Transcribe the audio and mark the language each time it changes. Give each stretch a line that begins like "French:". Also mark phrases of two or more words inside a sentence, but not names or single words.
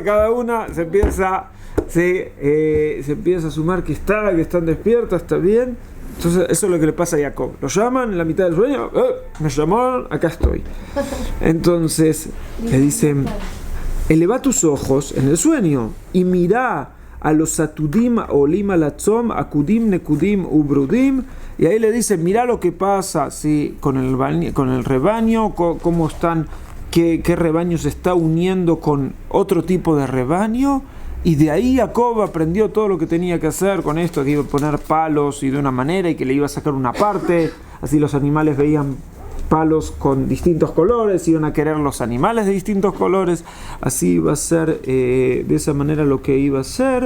Spanish: Cada una se empieza a sumar que están despiertas, está bien. Entonces eso es lo que le pasa a Jacob. Lo llaman en la mitad del sueño, me llamaron, acá estoy. Entonces le dicen, eleva tus ojos en el sueño y mira a los
Hebrew: עתודים עולים על הצאן עקודים נקודים וברודים.
Spanish: Y ahí le dice, mira lo que pasa, ¿sí?, con el rebaño, cómo están, qué rebaño se está uniendo con otro tipo de rebaño. Y de ahí Jacob aprendió todo lo que tenía que hacer con esto, que iba a poner palos y de una manera, y que le iba a sacar una parte, así los animales veían palos con distintos colores, iban a querer los animales de distintos colores, así iba a ser de esa manera lo que iba a ser.